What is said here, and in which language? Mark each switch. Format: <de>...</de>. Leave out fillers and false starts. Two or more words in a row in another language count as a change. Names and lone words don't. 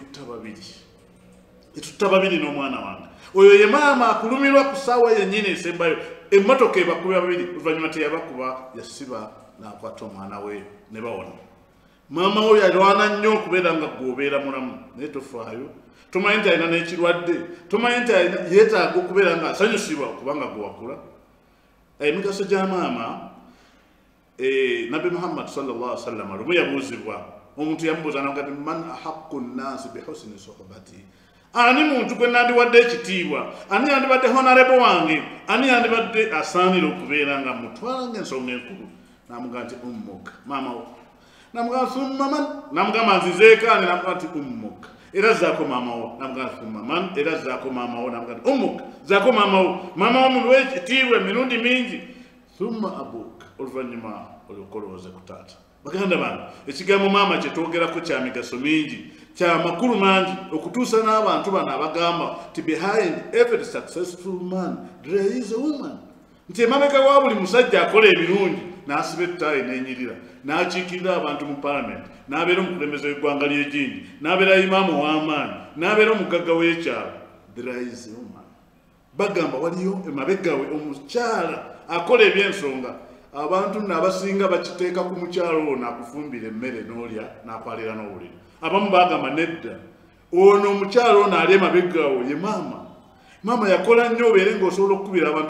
<lg>etutta babiri n'omwana wange oyo ye maama akulumirwa ku ssaawa yennyini esembayo emmotoka ebakuba babiri oluvannyuma teyabakuba yasiba n'akwata omwana we ne bawona maama we yalwana nnyo okubeera nga gw'obeera mulamu naye tofaayo tomanyi nti alina n'ekirwadde tomanyi nti yeetaaga okubeera nga asanyusibwa okubanga gwewakula emigaso gya maama nabbi muhammad</lg> <ar>صلى الله عليه وسلم</ar> <lg>lumu yabuuzibwa omuntu yamubuuza nagati</lg> <ar>من أحق الناس بحسن صحابتي</ar> <lg>ani muntu gwe nandiwadde ekitiibwa ani yandibadde honorable wange ani yandibadde asaanira okubeera nga mutwala ng'ensonga enkulu namugamba nti ummuka maama wo namugamba</lg> <ar>ثم من</ar> <lg>namugamba nzizeekaani namugamba nti ummuka era zaako maama wo namugamba</lg> <ar>ثم من</ar> <lg>era zaako maama wo namugamba nti ummuka zaako maama wo muliwe ekitiibwa emirundi mingi</lg> <ar>ثم أبوك</ar> <lg>oluvannyuma olyokolowooze ku taata baganda bange ekigambo maama kyetwogerako kya migaso mingi kya makulu mangi okutuusa n'abantu bano abagamba nti</lg> <en>behind every successful man there is a woman</en> <lg>nti emabega wa buli musajja akola ebirungi n'asiba ettaayi n'enyirira n'akiikirira abantu mu palamenti n'abeera omukulembeze w'eggwanga ly'egindi n'abeera imaamu w'amaanyi n'abeera omugagga w'ekyalo</lg> <en>there is a woman</en> <lg>bagamba waliyo emabega we omukyala akola ebyensonga abantu n'abasinga bakiteeka ku mukyalo ono akufumbira emmere n'olya n'akwalira n'obuliri abamu bagamba nedda ono omukyalo ono ali emabeggawo ye maama yakola nnyo obeere ng'osobola okukubira abantu</lg>